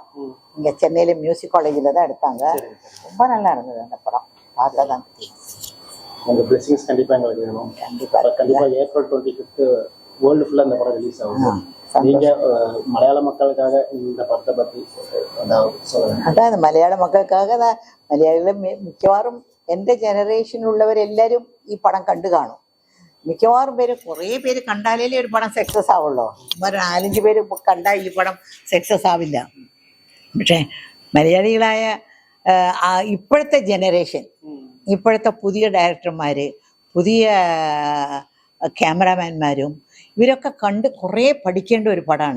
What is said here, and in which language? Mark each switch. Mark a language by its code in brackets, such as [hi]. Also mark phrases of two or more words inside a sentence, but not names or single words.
[ta] இங்கே சென்னையில் மியூசிக் காலேஜில் தான் எடுத்தாங்க. ரொம்ப நல்லா இருந்தது அந்த படம். பார்த்தா தான் தெரியும். உங்கள் பிளெஸிங்ஸ் கண்டிப்பாக எங்களுக்கு வேணும். கண்டிப்பாக ஏப்ரல் 25 வேர்ல்டு ஃபுல்லாக இந்த படம் ரிலீஸ் ஆகும். நீங்கள் மலையாள மக்களுக்காக இந்த படத்தை பற்றி சொல்லுங்கள். [ml] അതാണ് മലയാള മക്കൾക്കാകെ മലയാളികളും മിക്കവാറും എൻ്റെ ജനറേഷനിലുള്ളവരെല്ലാവരും ഈ പടം കണ്ടു കാണും. മിക്കവാറും പേര് കുറേ പേര് കണ്ടാലേ ഒരു പടം സക്സസ് ആവുള്ളൂ. 4-5 പേര് കണ്ടാൽ ഈ പടം സക്സസ് ആവില്ല. പക്ഷേ മലയാളികളായ ഇപ്പോഴത്തെ ജനറേഷൻ, ഇപ്പോഴത്തെ പുതിയ ഡയറക്ടർമാർ, പുതിയ ക്യാമറാമാൻമാരും ഇവരൊക്കെ കണ്ട് കുറേ പഠിക്കേണ്ട ഒരു പടമാണ്.